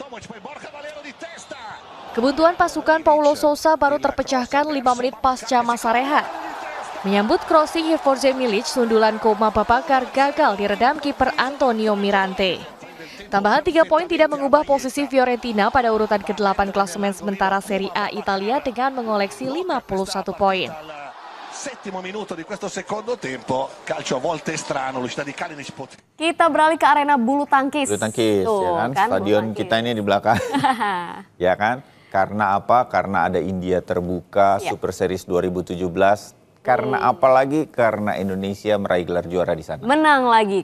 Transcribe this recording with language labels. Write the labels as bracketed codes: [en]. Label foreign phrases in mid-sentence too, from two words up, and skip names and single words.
[id] Kebuntuan pasukan Paulo Sousa baru terpecahkan 5 menit pasca masa rehat. Menyambut crossing Jorge Milic, sundulan Koma Babakar gagal diredam kiper Antonio Mirante. Tambahan 3 poin tidak mengubah posisi Fiorentina pada urutan ke-8 klasemen sementara Serie A Italia dengan mengoleksi 51 poin. [it] Settimo minuto di questo secondo tempo, calcio a volte strano, l'uscita di Kalinic. [id] Kita beralih ke arena bulu tangkis. Bulu tangkis, tuh, ya kan? Stadion kita ini di belakang. Ya kan? Karena apa? Karena ada India terbuka, Super Series 2017. Karena apa lagi? Karena Indonesia meraih gelar juara di sana. Menang lagi.